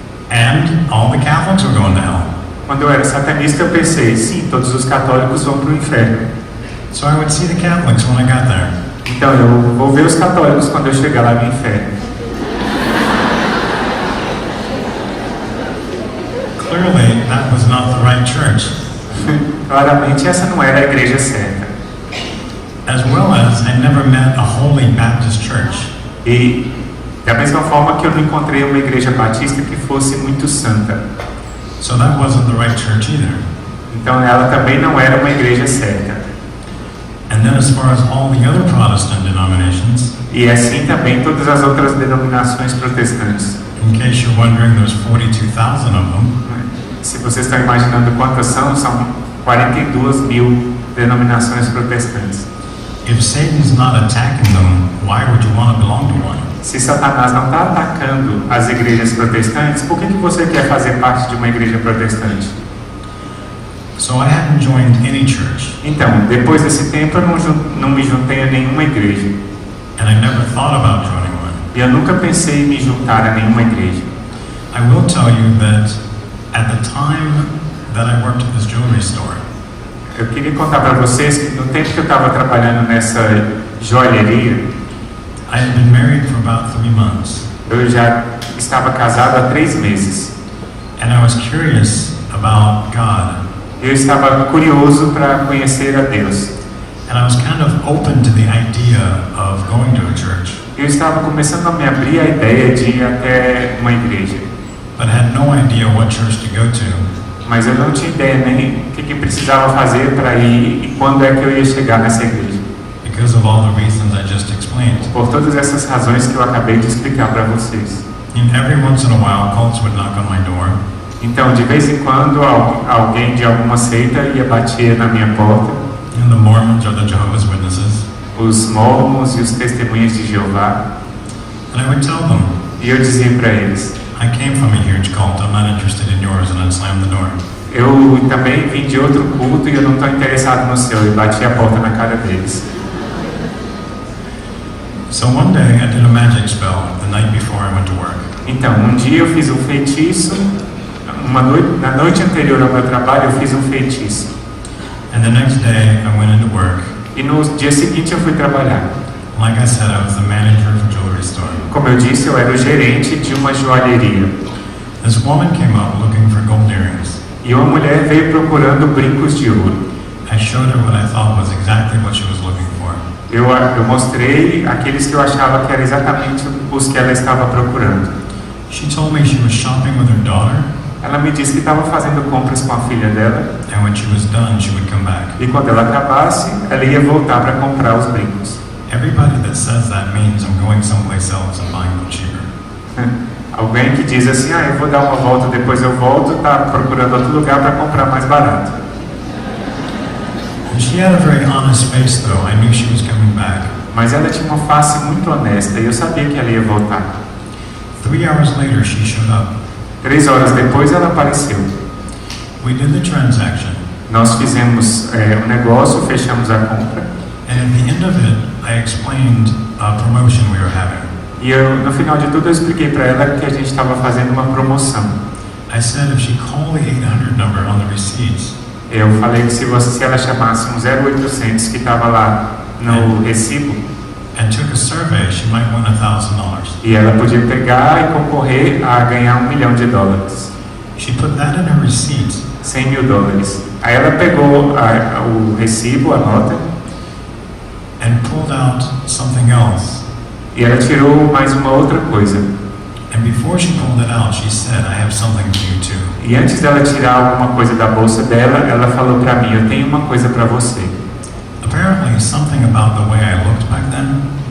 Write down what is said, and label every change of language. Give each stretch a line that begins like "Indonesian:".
English: And all the Catholics were going to hell.
Portuguese: quando eu era satanista, eu pensei, sim, todos os católicos vão para o inferno.
English: So I would see the Catholics when I got there.
Portuguese: Então eu vou ver os católicos quando eu chegar lá no inferno.
English: Clearly, that was not the right church.
Portuguese: Claramente essa não era a igreja certa.
English: As well as I never met a holy Baptist church.
Portuguese: E da mesma forma que eu não encontrei uma igreja batista que fosse muito santa.
English: So that wasn't the right church either.
Portuguese: Então ela também não era uma igreja certa.
English: And then as far as all the other Protestant denominations,
Portuguese: E assim também todas as outras denominações protestantes.
English: in case you're wondering, there's 42,000 of them.
Portuguese: Se vocês estão imaginando quantas são 42 mil denominações protestantes.
English: If Satan's not attacking them, why would you want to belong to one?
Portuguese: Se Satanás não está atacando as igrejas protestantes, por que você quer fazer parte de uma igreja protestante?
English: So I hadn't joined any church,
Portuguese: Então, depois desse tempo, eu não me juntei a nenhuma igreja.
English: and I never thought about joining one.
Portuguese: E eu nunca pensei em me juntar a nenhuma igreja.
English: I will tell you that at the time that I worked at this jewelry store,
Portuguese: Eu queria contar para vocês que no tempo que eu estava trabalhando nessa joalheria,
English: I had been married for about 3 months,
Portuguese: eu já estava casado há 3 meses.
English: and I was curious about God,
Portuguese: Eu estava curioso para conhecer a Deus.
English: and I was kind of open to the idea of going to a church,
Portuguese: Eu estava começando a me abrir a ideia de ir até uma igreja.
English: but had no idea what church to go to.
Portuguese: Mas eu não tinha ideia nem o que precisava fazer para ir e quando é que eu ia chegar nessa igreja.
English: Because of all the reasons I just explained.
Portuguese: Por todas essas razões que eu acabei de explicar para vocês.
English: And every once in a while, cults would knock on my door,
Portuguese: Então, de vez em quando, alguém de alguma seita ia bater na minha porta.
English: and the Mormons or the Jehovah's Witnesses,
Portuguese: Os mormons e os testemunhos de Jeová.
English: and I would tell them,
Portuguese: E eu dizia para eles,
English: I came from a huge cult, I'm not interested in yours, and I'd slam the door.
Portuguese: eu também vim de outro culto e eu não estou interessado no seu. E bati a porta na cara deles.
English: So one day I did a magic spell the night before I went to work.
Portuguese: Então, um dia eu fiz um feitiço. Na noite anterior ao meu trabalho, eu fiz um feitiço.
English: And the next day I went into work.
Portuguese: E no dia seguinte eu fui trabalhar.
English: Like I said, I was the manager of a jewelry store.
Portuguese: Como eu disse, eu era o gerente de uma joalheria.
English: This woman came up looking for gold earrings.
Portuguese: E uma mulher veio procurando brincos de ouro.
English: I showed her what I thought was exactly what she was looking for.
Portuguese: Eu mostrei aqueles que eu achava que eram exatamente os que ela estava procurando.
English: She told me she was shopping with her daughter,
Portuguese: Ela me disse que estava fazendo compras com a filha dela.
English: and when she was done, she would come back.
Portuguese: E quando ela acabasse, ela ia voltar para comprar os brincos.
English: Everybody that says that means I'm going someplace else and buying them cheaper.
Portuguese: Alguém que diz assim, eu vou dar uma volta, depois eu volto, está procurando outro lugar para comprar mais barato.
English: And she had a very honest face, though. I knew she was coming back.
Portuguese: Mas ela tinha uma face muito honesta e eu sabia que ela ia voltar.
English: 3 hours later, she showed up.
Portuguese: 3 horas depois ela apareceu.
English: We did the transaction,
Portuguese: Nós fizemos um negócio, fechamos a compra.
English: and at the end of it, I explained a promotion we were having.
Portuguese: E no final de tudo eu expliquei para ela que a gente estava fazendo uma promoção.
English: I said if she called the 800 number on the receipts,
Portuguese: Eu falei que se ela chamasse um 0800 que estava lá no recibo,
English: and took a survey, she might win $1,000.
Portuguese: e ela podia pegar e concorrer a ganhar $1 milhão.
English: She put that in her receipt,
Portuguese: $100 mil. Aí ela pegou o recibo, a nota,
English: and pulled out something else.
Portuguese: e ela tirou mais uma outra coisa.
English: And before she pulled it out, she said, I have something for you too.
Portuguese: E antes dela tirar alguma coisa da bolsa dela, ela falou para mim, eu tenho uma coisa para você.
English: Apparently, something about the way I looked back then